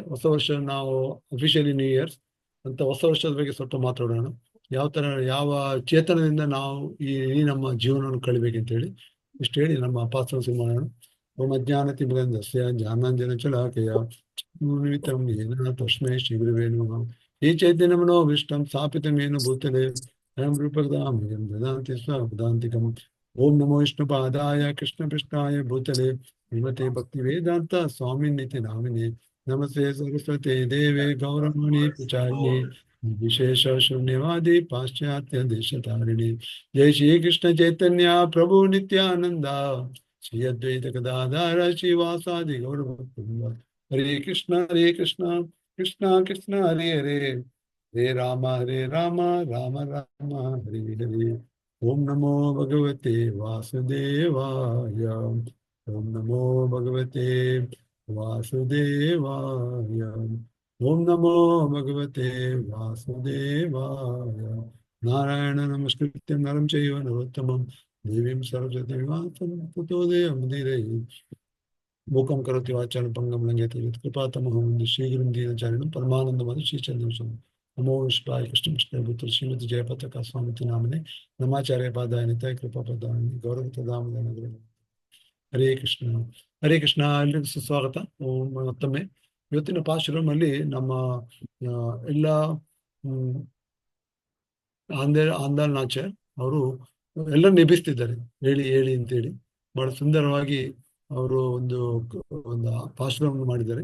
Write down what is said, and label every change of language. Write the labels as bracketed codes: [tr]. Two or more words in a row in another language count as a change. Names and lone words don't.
[kn] ಹೊಸ ವರ್ಷ ನಾವು [en] officially new years [kn] ಅಂತ ಹೊಸ ವರ್ಷದ ಬಗ್ಗೆ ಸ್ವಲ್ಪ ಮಾತಾಡೋಣ. ಯಾವ ಚೇತನದಿಂದ ನಾವು ಈ ನಮ್ಮ ಜೀವನವನ್ನು ಕಳಿಬೇಕಂತ ಹೇಳಿ ಇಷ್ಟು ಹೇಳಿ ನಮ್ಮ ಪಾತ್ರ ಶುರು ಮಾಡೋಣ. [sa] ಓಂ ಅಜ್ಞಾನತಿಮಿರಂಧಸ್ಯ ಜ್ಞಾನಾಂಜನ ಶಲಾಕಯ ಚಕ್ಷುರುನ್ಮಿಲಿತಂ ಯೇನ ತಸ್ಮೈ ಶ್ರೀ ಗುರುವೇ ನಮಃ. ಈ ಚೈತನ್ಯಮನೋ ವಿಷ್ಟಂ ಸ್ಥಾಪಿತಮೇನ ಭೂತಲೆ ಸ್ವಯಂ ರೂಪಕದಾಮಯಂ ದದಾತಿ ಸ್ವಪದಾಂತಿಕಂ. ಓಂ ನಮೋ ವಿಷ್ಣುಪಾದಾಯ ಕೃಷ್ಣಪೃಷ್ಠಾಯ ಭೂತಲೆ ಶ್ರೀಮತೆ ಭಕ್ತಿ ವೇದಾಂತ ಸ್ವಾಮಿನಿತಿ ನಾಮಿನಿ. ನಮಸ್ತೆ ಸರಸ್ವತಿ ದೇವೆ ಗೌರವಾಣಿ ಪ್ರಚಾರಿಣಿ ವಿಶೇಷ ಶೂನ್ಯವಾದಿ ಪಾಶ್ಚಾತ್ಯ ದೇಶತಾರಿಣಿ. ಜೈ ಶ್ರೀ ಕೃಷ್ಣ ಚೈತನ್ಯ ಪ್ರಭು ನಿತ್ಯಾನಂದ ಶ್ರೀ ಅದ್ವೈತ ಗದಾಧರ ಶ್ರೀವಾಸಾದಿ ಗೌರಭಕ್ತವೃಂದ. ಹರೇ ಕೃಷ್ಣ ಕೃಷ್ಣ ಕೃಷ್ಣ ಹರೇ ಹರೇ, ಹರೇ ರಾಮ ರಾಮ ರಾಮ ಹರೇ ಹರೇ. ಓಂ ನಮೋ ಭಗವತೆ ವಾಸುದೇವಾಯ. ಓಂ ನಮೋ ಭಗವತೆ ವಾಸುದೇವಾಯ. ಓಂ ನಮೋ ಭಗವತೆ ವಾಸುದೇವಾಯ. ನಾರಾಯಣ ನಮಸ್ಕೃತ್ಯಂ ನರಂ ಚೈವ ನರೋತ್ತಮಂ ದೇವೀಂ ಸರಸ್ವತೀಂ ವ್ಯಾಸಂ ತತೋ ಜಯಮುದೀರಯೇ. ಮೂಕಂ ಕರೋತಿ ವಾಚಾಲಂ ಪಂಗಂ ಲಂಘಯತೆ ಯತ್ಕೃಪಾತಮಹಂ ವಂದೇ ಶ್ರೀಗುರುಂ ದೀನಚಾರಿಣಂ ಪರಮಾನಂದಮಾಧವ ಶ್ರೀಚಂದ್ರಂ. ನಮೋ ವಿಷ್ಣಾಯ ಕೃಷ್ಣ ಪುತ್ರ ಶ್ರೀಮತಿ ಜಯಪತಾಕ ಸ್ವಾಮಿತಿ ನಾಮನೆ ನಮಾಚಾರ್ಯ ಪಾದಾಯ ನಿತಾಯ ಕೃಪಾ ಪದಾಯ ಗೌರವದಾಮದ ನಗರ. [kn] ಹರೇ ಕೃಷ್ಣ. ಎಲ್ಲರಿಗೂ ಸುಸ್ವಾಗತ. ಮತ್ತೊಮ್ಮೆ ಇವತ್ತಿನ ಪಾಶುರಮಲ್ಲಿ ನಮ್ಮ ಎಲ್ಲ ಆಂದಾಳ್ ನಾಚರ್ ಅವರು ಎಲ್ಲರನ್ನು ಎಬ್ಬಿಸ್ತಿದ್ದಾರೆ, ಹೇಳಿ ಅಂತೇಳಿ ಬಹಳ ಸುಂದರವಾಗಿ ಅವರು ಒಂದು ಪಾಶುರವನ್ನು ಮಾಡಿದ್ದಾರೆ.